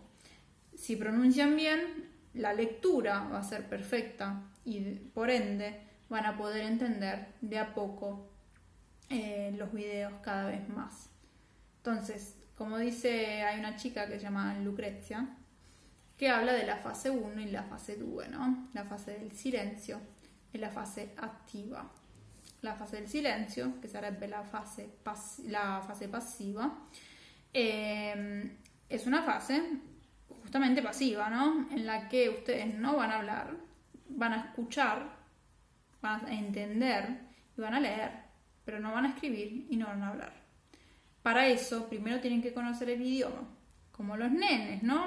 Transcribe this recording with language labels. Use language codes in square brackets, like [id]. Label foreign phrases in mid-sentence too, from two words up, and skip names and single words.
[es] Si pronuncian bien, la lectura va a ser perfecta y por ende van a poder entender de a poco los videos cada vez más. Entonces, como dice, hay una chica que se llama Lucrezia, que habla de la fase 1 y la fase 2, ¿no? [it] La fase del silenzio e la fase attiva. La fase del silenzio, che sarebbe la fase passiva, [es] es una fase justamente pasiva, ¿no? En la que ustedes no van a hablar, van a escuchar, van a entender y van a leer, pero no van a escribir y no van a hablar. Para eso, primero tienen que conocer el idioma, como los nenes, ¿no?